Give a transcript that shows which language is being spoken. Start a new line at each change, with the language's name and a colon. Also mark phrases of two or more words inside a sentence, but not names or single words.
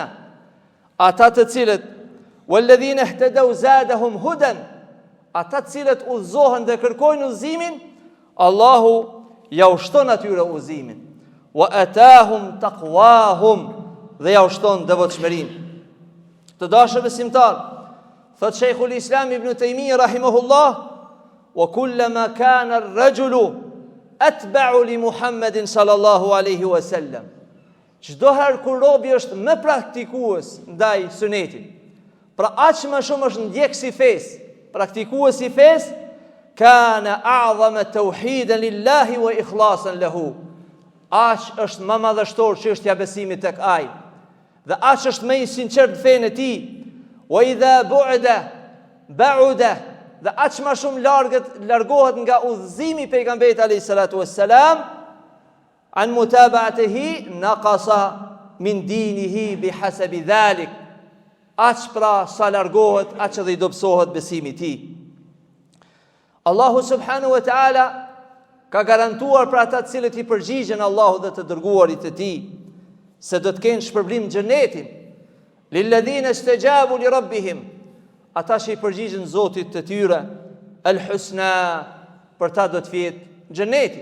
Albanian: Ata të cilët
Arabic: والذين اهتدوا زادهم هدى.
Albanian: Ata të cilët udhëzohen dhe kërkojnë udhëzimin, Allahu ja ushton atyre udhëzimin.
Arabic: وآتاهم تقواهم,
Albanian: dhe ja ushton devotshmërinë. Të dashur besimtar, thot
Arabic: Sheikhul Islam Ibn Taymiyyah rahimahullah, وكلما كان الرجل أتبع لمحمد صلى الله عليه وسلم.
Albanian: Çdo herë kur robi është më praktikues ndaj sunetit, pra aq më shumë është ndjekës i fesë, praktikues i fesë,
Arabic: كان أعظم توحيدا لله وإخلاصا له.
Albanian: Aq është më madhështor çështja e besimit tek ai. Dhe aq është më i sinqert në fenë e tij.
Arabic: وإذا بعد,
Albanian: dhe aq më shumë largohet nga udhëzimi i pejgamberit
Arabic: عليه الصلاة والسلام عن متابعته نقص من دينه بحسب ذلك.
Albanian: Aq pra sa largohet, aq edhe i dobësohet besimi i tij. Allahu
Arabic: سبحانه وتعالى
Albanian: ka garantuar për ata të cilët i përgjigjen Allahut dhe të dërguarit të tij se do të kenë shpërblim në xhenetin.
Arabic: للذين استجابوا لربهم,
Albanian: ata që i përgjigjen Zotit të tyre, al-husna, për ta do të fjetë xheneti.